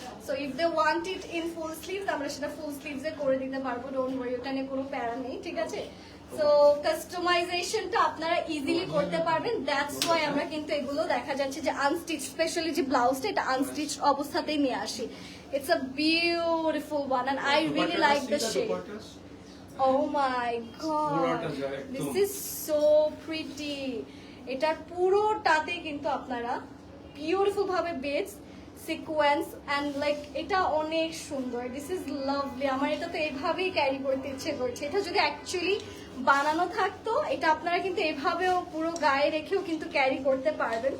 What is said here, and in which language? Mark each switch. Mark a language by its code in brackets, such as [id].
[en] so if they want it in full sleeves [bn] আমরা সেটা ফুল sleeves এ করে দিতে পারবো, [en] don't worry, [bn] ওটা নিয়ে কোনো প্যারা নেই, ঠিক আছে? সো কাস্টমাইজেশনটা আপনারা ইজিলি করতে পারবেন, [en] that's why [bn] আমরা কিন্তু এগুলো দেখা যাচ্ছে যে আনস্টিচ, স্পেশালি যে ব্লাউজটা এটা আনস্টিচ অবস্থাতেই নিয়ে আসি। [en] It's a beautiful one and I really like the shade. Oh my god, this is so pretty. [bn] এটার পুরোটাতে কিন্তু আপনারা বিউটিফুল ভাবে বেডস সিকোয়েন্স এন্ড লাইক এটা অনেক সুন্দর। [en] This is lovely. [bn] আমার এটা তো এইভাবেই ক্যারি করতে ইচ্ছে করছে। এটা যদি অ্যাকচুয়ালি বানানো থাকতো এটা আপনারা কিন্তু এভাবেও পুরো গায়ে রেখেও কিন্তু ক্যারি করতে পারবেন।